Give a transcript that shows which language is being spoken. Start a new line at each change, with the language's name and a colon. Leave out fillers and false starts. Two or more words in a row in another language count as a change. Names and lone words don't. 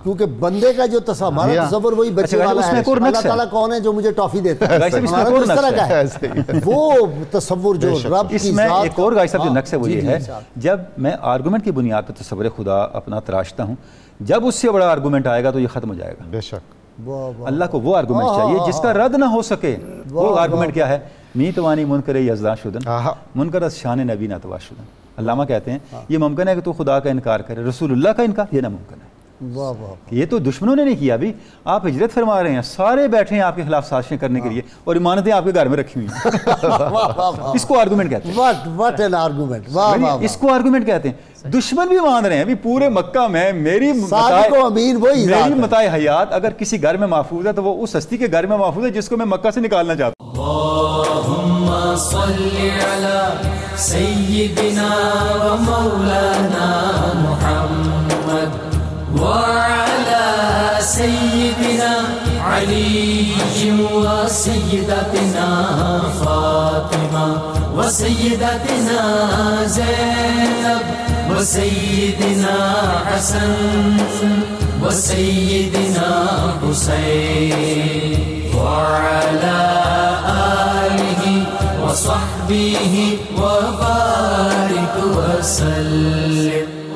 Urdu: کیونکہ بندے کا جو ہمارا تصور وہی بچے والا ہے. اللہ تعالیٰ کون ہے جو مجھے ٹافی دیتا ہے، ہمارا تو اس طرح کا ہے. وہ تصور جو رب اس کی میں ذات ایک اور گائے صاحب جو نقص ہے وہ یہ ہے، جب میں آرگومنٹ کی بنیاد پر تصور خدا اپنا تراشتا ہوں، جب اس سے بڑا آرگومنٹ آئے گا تو یہ ختم ہو جائے گا. بے شک اللہ کو وہ آرگومنٹ چاہیے جس کا رد نہ ہو سکے. وہ آرگومنٹ کیا ہے؟
Persian: می توانی منکر یزدان شدن منکر از شان نبی نتوا شدن.
Urdu: علامہ کہتے ہیں یہ ممکن ہے کہ تو خدا کا انکار کرے، رسول اللہ کا انکار یہ ناممکن ہے. یہ تو دشمنوں نے نہیں کیا. ابھی آپ ہجرت فرما رہے ہیں، سارے بیٹھے ہیں آپ کے خلاف سازشیں کرنے کے لیے اور امانتیں آپ کے گھر میں رکھی ہوئی ہیں. اس کو آرگومنٹ کہتے ہیں. اس کو آرگومنٹ کہتے ہیں. دشمن بھی مان رہے ہیں ابھی پورے مکہ میں میری متاع حیات اگر کسی گھر میں محفوظ ہے تو وہ اس ہستی کے گھر میں محفوظ ہے جس کو میں مکہ سے نکالنا چاہتا ہوں.
Arabic: اللہم صلی علی سیدنا و مولانا محمد وعلى سيدنا علي وسيدتنا فاطمة وسيدتنا زينب وسيدنا حسن وسيدنا حسين وعلى آله وصحبه وبارك وسلم.